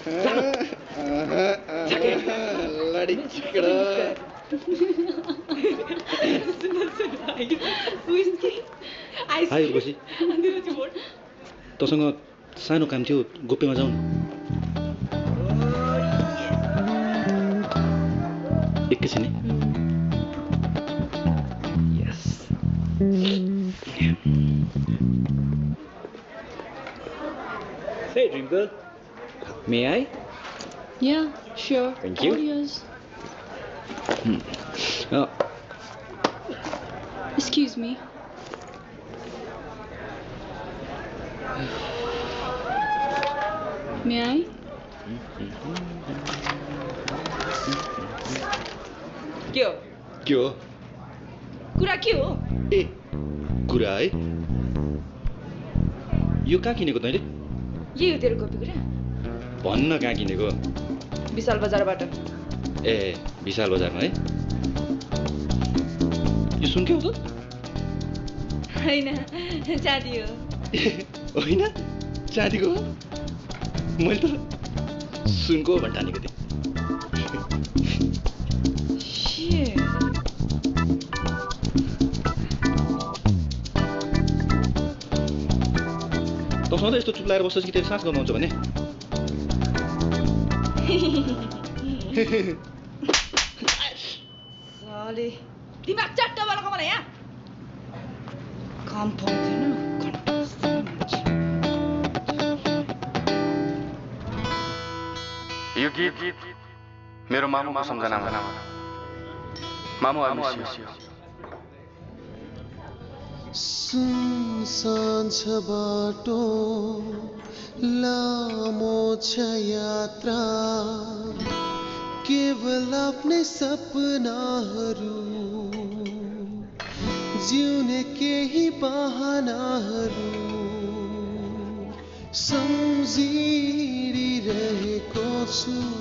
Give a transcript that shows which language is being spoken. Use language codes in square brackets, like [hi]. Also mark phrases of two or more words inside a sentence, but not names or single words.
[ne] हाई उर्वशी तँसँग सानो काम थियो गोप्यमा जाउँ न एकैछिन यस [en] Hey, dream girl. May I? Yeah, sure. Thank you. All yours. Oh. Excuse me. May I? [ne] के हो के हो कुरा के हो ए कुरा है यो कहाँ किनेको तैँले यही हो तेरो गोपी कुरा भन्न कहाँ किनेको विशाल बजारबाट ए विशाल बजारमा है यो सुन के हो त होइन चाँदी हो होइन चाँदीको हो मैले त सुनको भन्टानेको थिएँ त सधैँ यस्तो चुप्लाएर बस्छस् कि तेरो सास गमाउँछ भने साले दिमाग चट्टा वाला कमाला यहाँ काम पाउँदैन यो गीत मेरो मामुको सम्झनामा मामु आउनु साँझ बाटो लामो छ यात्रा केवल आफ्नै सपनाहरू जिउने केही बहानाहरू सम्झिरहेको छु